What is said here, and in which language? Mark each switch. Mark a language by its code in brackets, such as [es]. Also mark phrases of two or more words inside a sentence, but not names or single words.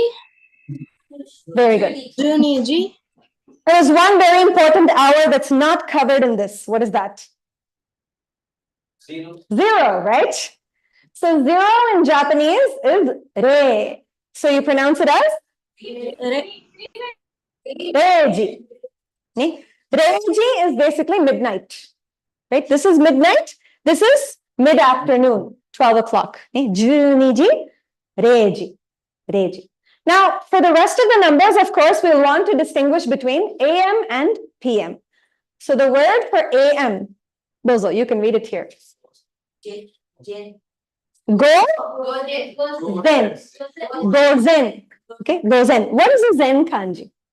[en] Very good. [ja] Juniji. [en] There's one very important hour that's not covered in this. What is that? 0, right? So 0 in Japanese is re. So you pronounce it as reji. [ja] Ne? [en] Reji is basically midnight, right? This is midnight. This is mid-afternoon, 12 o'clock. [ja] Juniji, reji, reji. [en] Now, for the rest of the numbers, of course, we'll want to distinguish between AM and PM. So the word for AM, Bozo, you can read it here. [ja] Go, zen. Go zen. [en] Okay, [ja] go zen. [en] What is a zen kanji?